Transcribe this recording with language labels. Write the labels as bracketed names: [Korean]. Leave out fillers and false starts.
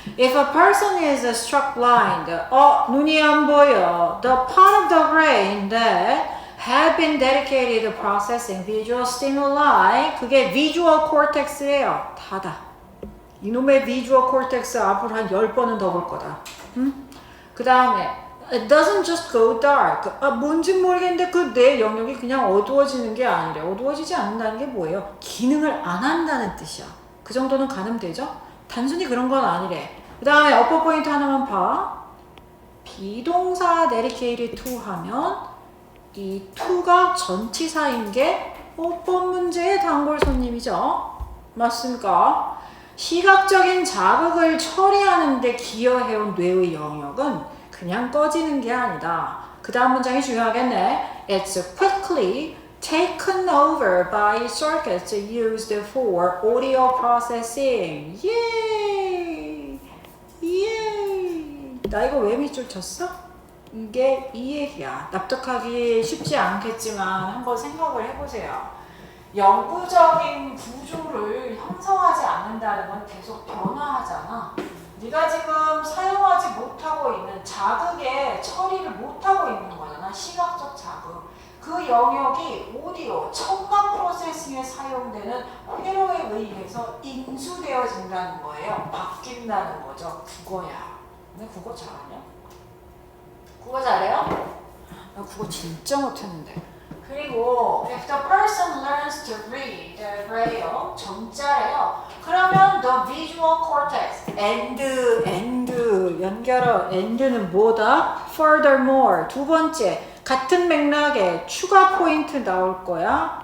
[English] If a person is struck blind, [Korean] 눈이 안 보여. [English] The part of the brain that had been dedicated to processing visual stimuli, [Korean] 그게 visual cortex예요. 다다. 이놈의 visual cortex 앞으로 한 10번은 더 볼 거다. 응? 그 다음에 [English] it doesn't just go dark. [Korean] 뭔지 모르겠는데 그 내 영역이 그냥 어두워지는 게 아니래. 어두워지지 않는다는 게 뭐예요? 기능을 안 한다는 뜻이야. 그 정도는 가늠되죠? 단순히 그런 건 아니래. 그 다음에 어퍼 포인트 하나만 봐. 비동사 dedicated to 하면 이 to가 전치사인 게 어법 문제의 단골 손님이죠. 맞습니까? 시각적인 자극을 처리하는 데 기여해온 뇌의 영역은 그냥 꺼지는 게 아니다. 그 다음 문장이 중요하겠네. [English] It's quickly taken over by circuits used for audio processing. [Korean] 예이! 예이! 나 이거 왜 밑줄 쳤어? 이게 이 얘기야. 납득하기 쉽지 않겠지만 한번 생각을 해보세요. 영구적인 구조를 형성하지 않는다는 건 계속 변화하잖아. 네가 지금 사용하지 못하고 있는 자극에 처리를 못하고 있는 거잖아. 시각적 자극. 그 영역이 오디오, 청각 프로세싱에 사용되는 회로에 의해서 인수되어진다는 거예요. 바뀐다는 거죠. 국어야. 너 국어 잘하냐? 국어 잘해요? 나 국어 진짜 못했는데. 그리고 [English] if the person learns to read braille, [Korean] 정자래요. 그러면 [English] the visual cortex, [Korean] and 연결어, and는 뭐다? Furthermore, 두 번째, 같은 맥락에 추가 포인트 나올 거야.